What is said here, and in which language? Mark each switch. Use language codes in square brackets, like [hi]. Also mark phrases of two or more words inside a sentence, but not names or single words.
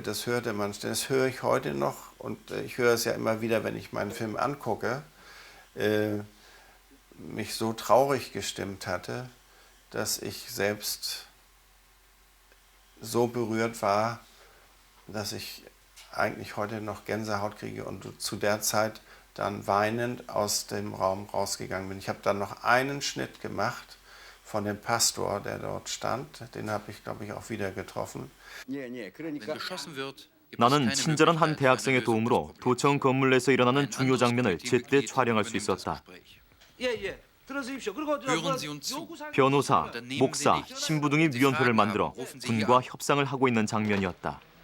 [de] Das hörte man, das höre ich heute noch und ich höre es ja immer wieder, wenn ich meinen Film angucke, mich so traurig gestimmt hatte, dass ich selbst so berührt war, dass ich eigentlich heute noch Gänsehaut kriege und zu der Zeit dann weinend aus dem Raum rausgegangen bin. Ich habe dann noch einen Schnitt gemacht von dem Pastor, der dort stand. Den habe ich, glaube ich, auch wieder getroffen. [ko] 나는 친절한 한 대학생의 도움으로 도청 건물 내에서 일어나는 중요 장면을 제때 촬영할 수 있었다. 변호사, 목사, 신부 등이 위원회를 만들어 군과 협상을 하고 있는 장면이었다.